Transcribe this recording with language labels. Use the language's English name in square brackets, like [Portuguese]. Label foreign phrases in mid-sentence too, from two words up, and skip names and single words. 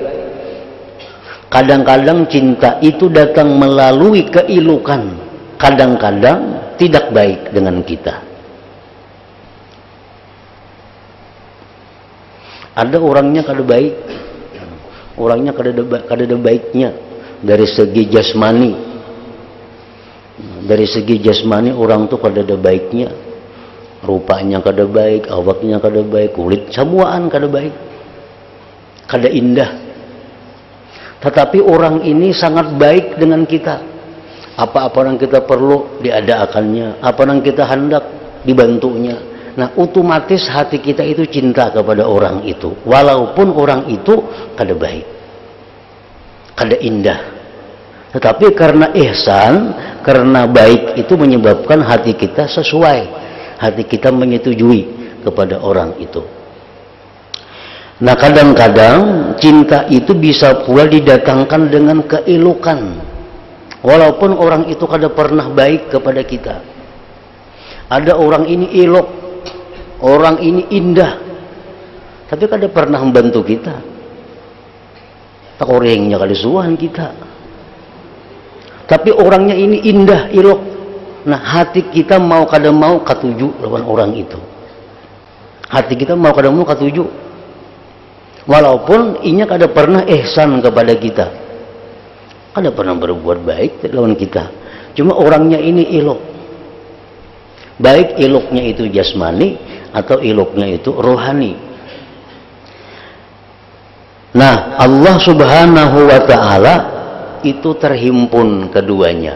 [Indonesian] Kadang-kadang cinta itu datang melalui keilukan, kadang-kadang tidak baik dengan kita. Ada orangnya kada baik, orangnya kada ada baiknya dari segi jasmani. Dari segi jasmani orang tuh kada ada baiknya, rupanya kada baik, awaknya kada baik, kulit samuaan kada baik, kada indah. Tetapi orang ini sangat baik dengan kita. Apa-apa yang kita perlu diadakannya, apa yang kita hendak dibantunya. Nah, otomatis hati kita itu cinta kepada orang itu, walaupun orang itu kada baik, kada indah. Tetapi karena ihsan, karena baik itu menyebabkan hati kita sesuai, hati kita menyetujui kepada orang itu. Nah, kadang-kadang cinta itu bisa pula didatangkan dengan keelukan, walaupun orang itu kada pernah baik kepada kita. Ada orang ini elok, orang ini indah, tapi kada pernah membantu kita. Tak orangnya kada suan kita. Tapi orangnya ini indah, elok. [Banjar] Nah, hati kita mau kada mau katuju lawan orang itu. Hati kita mau kada mau katuju. Walaupun inya kada pernah ihsan kepada kita. Kada pernah berbuat baik lawan kita. [Indonesian] Cuma orangnya ini elok. Baik eloknya itu jasmani atau eloknya itu rohani. Nah, Allah [Arabic] سبحانه وتعالى [Indonesian] itu terhimpun keduanya.